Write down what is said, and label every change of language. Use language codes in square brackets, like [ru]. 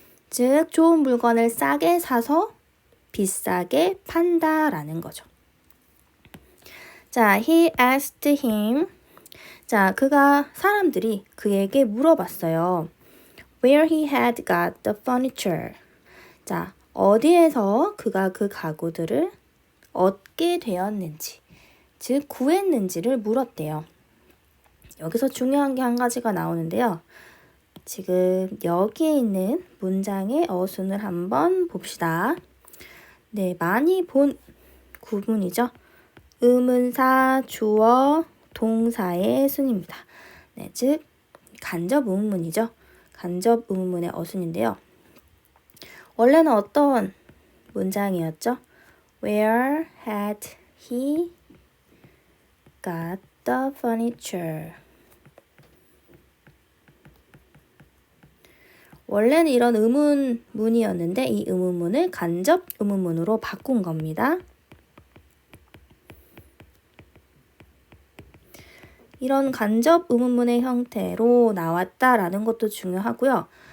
[ko] 즉, 좋은 물건을 싸게 사서 비싸게 판다라는 거죠. [en] 자, he asked him. [ko] 자, 사람들이 그에게 물어봤어요. [en] Where he had got the furniture. [ko] 자, 어디에서 그가 그 가구들을 얻게 되었는지, 즉 구했는지를 물었대요. 여기서 중요한 게 한 가지가 나오는데요. 지금 여기에 있는 문장의 어순을 한번 봅시다. 네, 많이 본 구문이죠. 의문사, 주어, 동사의 순입니다. 네, 즉 간접 의문문이죠. 간접 의문문의 어순인데요. 원래는 어떤 문장이었죠? [en] Where had he got the furniture? [ko] 원래는 이런 의문문이었는데 이 의문문을 간접 의문문으로 바꾼 겁니다. 이런 간접 의문문의 형태로 나왔다라는 것도 중요하고요.